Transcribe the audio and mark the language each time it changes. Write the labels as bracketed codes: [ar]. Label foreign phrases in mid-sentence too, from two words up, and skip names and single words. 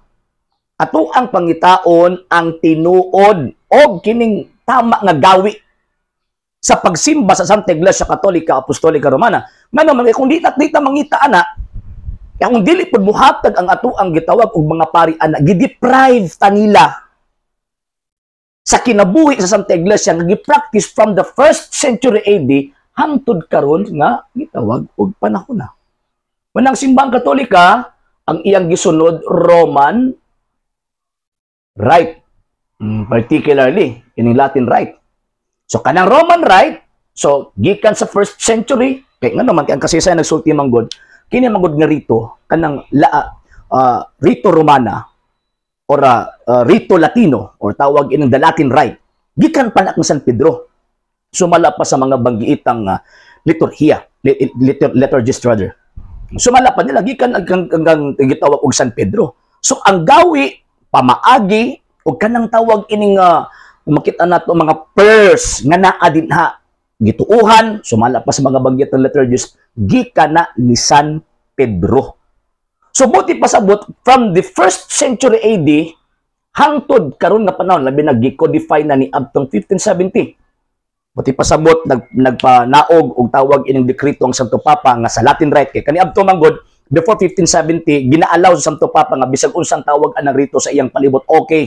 [ceb] Ato ang pangitaon ang tinuod og kining tama nga gawi sa pagsimba sa Santa Iglesia Katolika Apostolika Romana. Ngano man kung di ta mangita ana, kung dili pod buhatag ang ato ang gitawag og mga pari ana, gideprive ta nila sa kinabuhi sa Santa Iglesia nga gi-practice [en] from the 1st century AD [ceb] hangtod karon nga gitawag og panahon na. Manang simbahang Katolika ang iyang gisunod Roman Rite, [en] particularly in Latin Rite. [ceb] So kanang Roman Rite, so gikan sa 1st century, kay nga naman kay ang kasaysayan nagsulti manggod, kini manggod nga rito kanang rito Romana or rito Latino or tawag inang [en] the Latin Rite. [ceb] Gikan pa na kang San Pedro. Sumala pa sa mga banggiitang liturhiya, liturgist rather. Sumala pa nila gikan ang gitawag og San Pedro. So ang gawi pamaagi o kanang tawag ining makita nato mga prayers nga naa dinha gituuhan, sumala pa sa mga banggit ng liturgist, gikan na ni San Pedro. So buti pasabot [en] from the 1st century AD [ceb] hangtod karon nga panahon labi nag-codify na ni abtong 1570. Buti pasabot nagpanaog og tawag ining dekreto ang Santo Papa nga sa Latin Rite kay kani abto manggod before 1570, gina-allow sa Santo Papa nga bisag unsang tawag anang rito sa iyang palibot, okay.